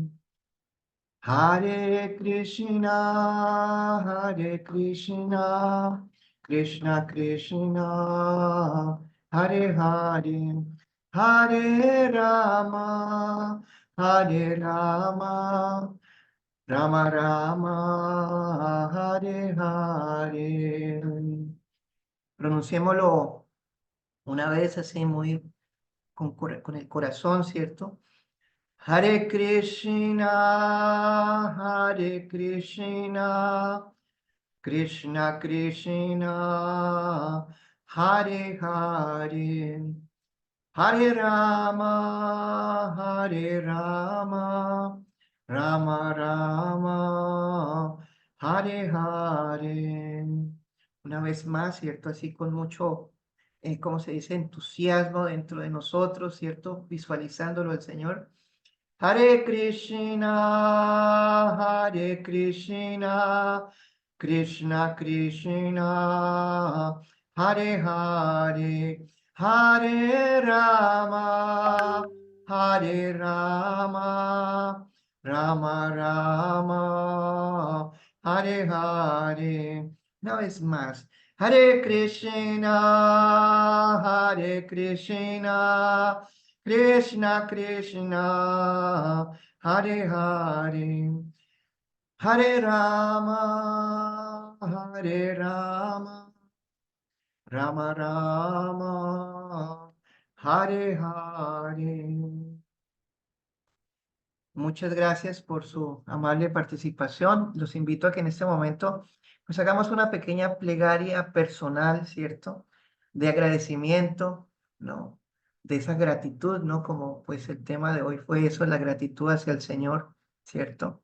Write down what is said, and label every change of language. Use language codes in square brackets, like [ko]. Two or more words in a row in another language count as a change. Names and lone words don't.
[sa] Hare Krishna, Hare Krishna, Krishna Krishna, Hare Hare. Hare Rama, Hare Rama, Rama Rama, Hare Hare. [es] Pronunciémoslo una vez así muy con el corazón, ¿cierto? [sa] Hare Krishna, Hare Krishna, Krishna Krishna, Hare Hare, Hare Rama, Hare Rama, Rama Rama, Hare Hare. [es] Una vez más, ¿cierto? Así con mucho, ¿cómo se dice? Entusiasmo dentro de nosotros, ¿cierto? Visualizándolo al Señor. [sa] Hare Krishna, Hare Krishna, Krishna Krishna, Hare Hare, Hare Rama, Hare Rama, Rama Rama, Hare Hare. [es] Una vez más. [sa] Hare Krishna, Hare Krishna, Krishna Krishna, Hare Hare. Hare Rama, Hare Rama, Rama Rama, Hare Hare. [es] Muchas gracias por su amable participación. Los invito a que en este momento pues hagamos una pequeña plegaria personal, ¿cierto? De agradecimiento, ¿no? De esa gratitud, ¿no? Como pues el tema de hoy fue eso, la gratitud hacia el Señor, ¿cierto?